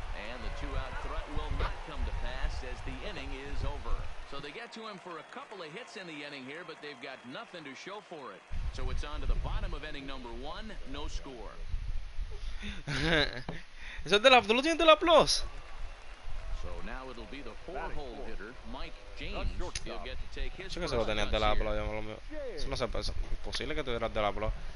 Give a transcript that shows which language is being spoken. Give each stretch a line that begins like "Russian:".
English: And the two-out threat will not come to pass as the inning is over. So they get to him for a couple of hits in the inning here, but they've got nothing to show for it. So it's on to the bottom of inning number 1, no score.
Spanish: ¿Eso es de la, tú lo tienes de la Plus?
English: So now it'll be the 4-hole hitter, Mike James. He'll get to take his
Spanish: Yo que se lo tenías de la Plus, eso no se puede, es imposible que tuvieras de la Plus.